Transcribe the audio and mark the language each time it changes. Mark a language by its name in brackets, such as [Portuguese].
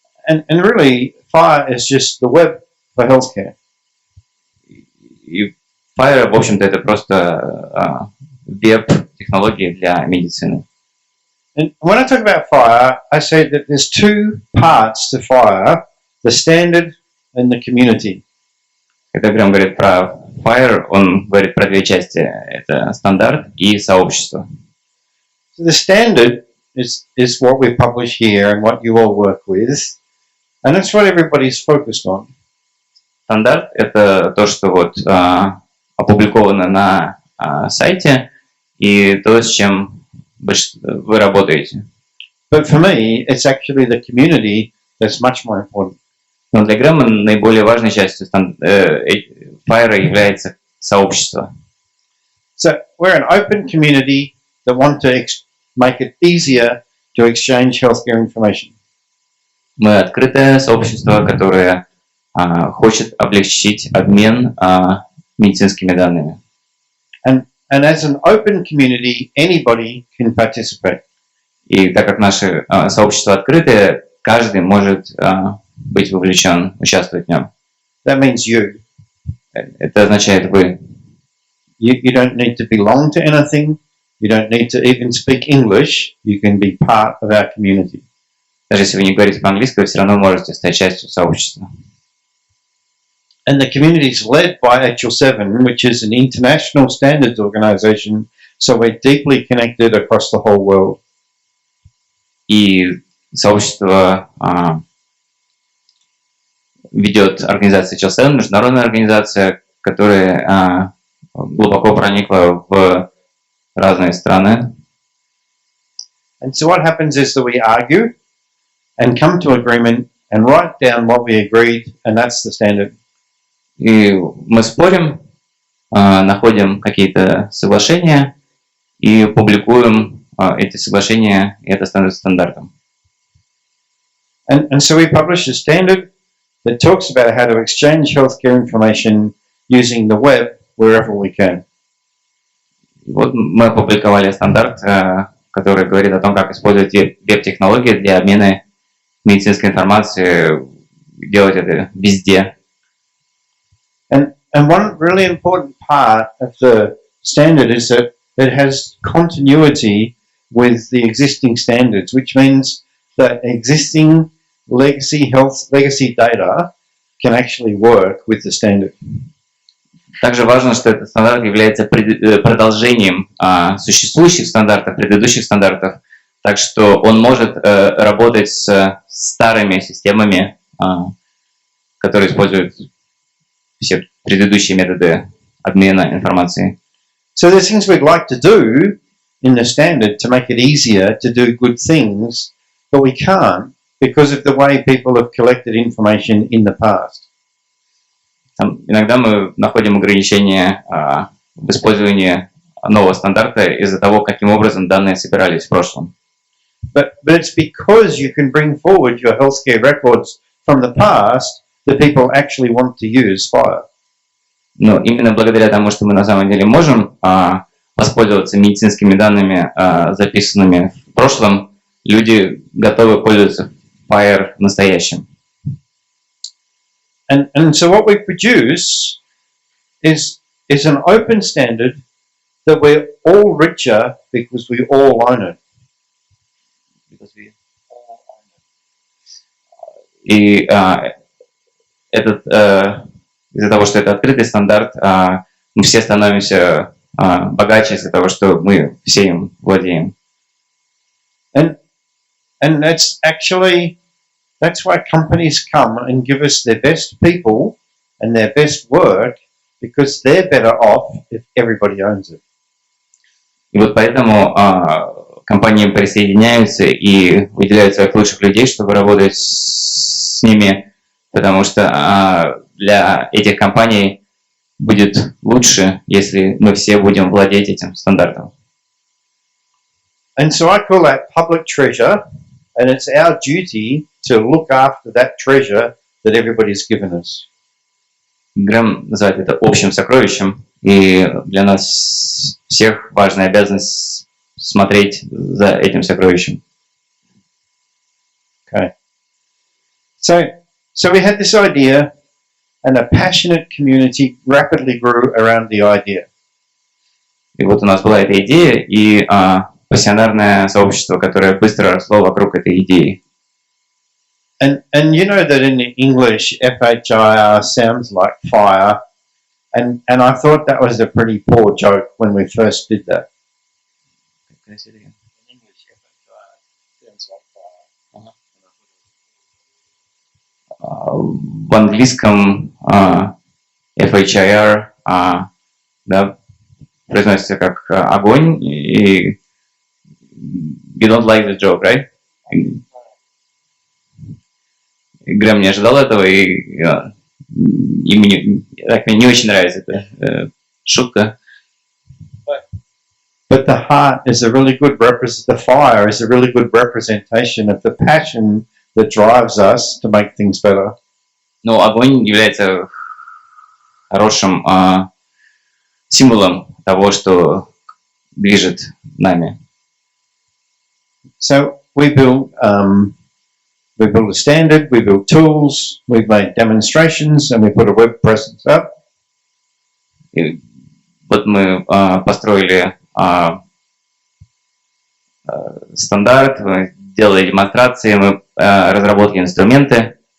[English] And really, FHIR is just the web for healthcare. [Russian] И FHIR, в общем-то, это просто веб-технологии для медицины. [English] And when I talk about FHIR, I say that there's two parts to FHIR, the standard and the community. [Russian] Когда Грэм говорит про FHIR, он говорит про две части. Это стандарт и сообщество. [English] So the standard is what we publish here and what you all work with, and that's what everybody's focused on. [Russian] Стандарт – это то, что вот опубликовано на сайте, и то, с чем вы работаете. [English] But for me, it's actually the community that's much more important. [Russian] Но для Грэма наиболее важной частью FHIR является сообщество. [English] So we're an open community that want to make it easier to exchange healthcare information. [Russian] Мы открытое сообщество, которое хочет облегчить обмен медицинскими данными. [English] And as an open community, anybody can participate. [Russian] И так как наше сообщество открытое, каждый может быть вовлечен, участвовать в нем. [English] That means you. [Russian] Это означает вы. [English] You don't need to belong to anything. You don't need to even speak English. You can be part of our community. [Russian] Даже если вы не говорите по-английски, вы все равно можете стать частью сообщества. [English] And the community is led by HL7, which is an international standards organization, so we're deeply connected across the whole world. [Russian] И сообщество ведет организация HL7, международная организация, которая глубоко проникла в разные страны. [English] And so what happens is that we argue and come to agreement and write down what we agreed, and that's the standard. [Russian] И мы спорим, находим какие-то соглашения и публикуем эти соглашения, и это становится стандартом. [English] And so we publish a standard that talks about how to exchange healthcare information using the web wherever we can. [Russian] Вот мы опубликовали стандарт, который говорит о том, как использовать веб-технологии для обмена медицинской информацией, делать это везде. [English] And one really important part of the standard is that it has continuity with the existing standards, which means that existing legacy data can actually work with the standard. [Russian] Также важно, что этот стандарт является продолжением существующих стандартов, предыдущих стандартов, так что он может работать с старыми системами, которые используют все предыдущие методы обмена информацией. [English] So there's things we'd like to do in the standard to make it easier to do good things, but we can't because of the way people have collected information in the past. [Russian] Иногда мы находим ограничения в использовании нового стандарта из-за того, каким образом данные собирались в прошлом. [English] But it's because you can bring forward your healthcare records from the past that people actually want to use FHIR. [Russian] Но именно благодаря тому, что мы на самом деле можем воспользоваться медицинскими данными, записанными в прошлом, люди готовы пользоваться FHIR в настоящем. [English] And so what we produce is an open standard that we're all richer because we all own it. [Russian] И из-за того, что это открытый стандарт, мы все становимся богаче из-за того, что мы все им владеем. [English] And that's why companies come and give us their best people and their best work, because they're better off if everybody owns it. [Russian] И вот поэтому компании присоединяются и выделяют своих лучших людей, чтобы работать с ними, потому что для этих компаний будет лучше, если мы все будем владеть этим стандартом. [English] And so I call that public treasure, and it's our duty to look after that treasure that everybody's given us. [Russian] Грэм называет это общим сокровищем, и для нас всех важная обязанность смотреть за этим сокровищем. [English] Okay. So we had this idea, and a passionate community rapidly grew around the idea. [Russian] И вот у нас была эта идея, и пассионарное сообщество, которое быстро росло вокруг этой идеи. [English] And you know that in English, FHIR sounds like fire, and I thought that was a pretty poor joke when we first did that. In English, FHIR sounds like fire. [Russian] В английском FHIR да, произносится как огонь, и [English] you don't like the joke, right? [Russian] Грэм не ожидал этого, и мне не очень нравится эта шутка. [English] But the heart is a really good the fire is a really good representation of the passion that drives us to make things better. [Russian] Но огонь является хорошим символом того, что движет нами. [English] So we built a standard, we built tools, we've made demonstrations, and we put a web presence up. [Russian] И вот мы построили стандарт, мы делали демонстрации, мы разработали инструменты.